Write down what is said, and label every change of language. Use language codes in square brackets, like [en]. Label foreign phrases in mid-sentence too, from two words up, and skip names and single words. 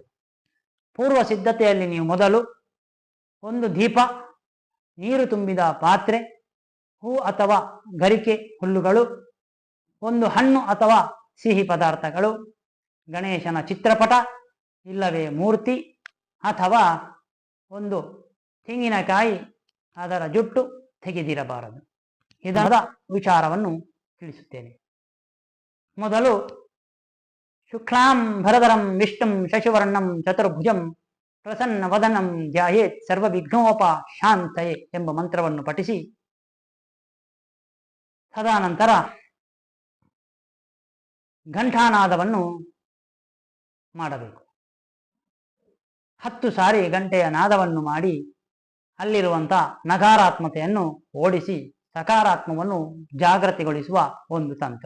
[kn] ಪೂರ್ವ ಸಿದ್ಧತೆಯಲ್ಲಿ ನೀವು ಮೊದಲು ಒಂದು ದೀಪ, ನೀರು ತುಂಬಿದ ಪಾತ್ರೆ, ಹೂ ಅಥವಾ ಗರಿಕೆ ಹುಲ್ಲುಗಳು, ಒಂದು ಹಣ್ಣು ಅಥವಾ ಸಿಹಿ ಪದಾರ್ಥಗಳು, ಗಣೇಶನ ಚಿತ್ರಪಟ ಇಲ್ಲವೇ ಮೂರ್ತಿ ಅಥವಾ ಒಂದು ತೆಂಗಿನಕಾಯಿ, ಅದರ ಜುಟ್ಟು ತೆಗೆದಿರಬಾರದು. ಇದರ ವಿಚಾರವನ್ನು ತಿಳಿಸುತ್ತೇನೆ. ಮೊದಲು [sa] ಶುಕ್ಲಾಂ ಭರಧರಂ ವಿಷ್ಣುಂ ಶಶಿವರ್ಣಂ ಚತುರ್ಭುಜಂ ಪ್ರಸನ್ನ ವದನಂ ಧ್ಯಾಯೇತ್ ಸರ್ವ ವಿಘ್ನೋಪ ಶಾಂತಯೇ [kn] ಎಂಬ ಮಂತ್ರವನ್ನು ಪಠಿಸಿ, ತದನಂತರ ಘಂಟಾನಾದವನ್ನು ಮಾಡಬೇಕು. 10 ಸಾರಿ ಗಂಟೆಯ ನಾದವನ್ನು ಮಾಡಿ ಅಲ್ಲಿರುವಂಥ ನಕಾರಾತ್ಮತೆಯನ್ನು ಓಡಿಸಿ ಸಕಾರಾತ್ಮವನ್ನು ಜಾಗೃತಿಗೊಳಿಸುವ ಒಂದು ತಂತ್ರ.